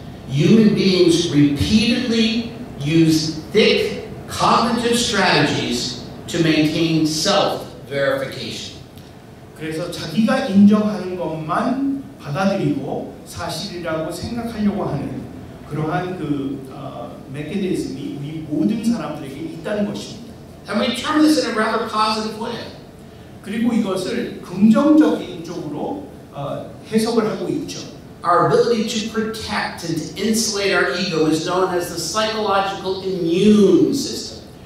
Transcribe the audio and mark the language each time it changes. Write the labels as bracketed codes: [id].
[en] Human beings repeatedly use thick cognitive strategies to maintain self-verification. [ko] 그래서 자기가 인정하는 것만 받아들이고 사실이라고 생각하려고 하는 그러한 메커니즘이 우리 모든 사람들에게 있다는 것입니다. [en] And we term this in a rather positive way. [ko] 그리고 이것을 긍정적인 쪽으로 해석을 하고 있죠. [en] Our ability to protect and to insulate our ego is known as the psychological immune system.